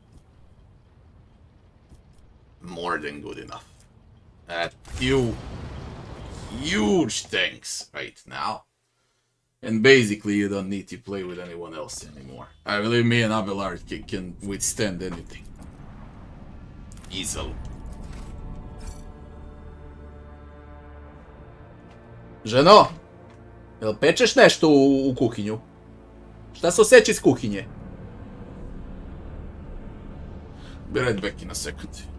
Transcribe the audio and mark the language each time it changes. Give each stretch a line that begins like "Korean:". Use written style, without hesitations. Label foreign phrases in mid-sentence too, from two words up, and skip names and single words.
English: More than good enough. Two huge tanks right now. And basically you don't need to play with anyone else anymore. I believe me and Abelard can withstand anything. Easily.
Bosnian: Ženo, jel pečeš nešto u kuhinju? Šta se osjeća iz kuhinje?
English: Be right back in a second.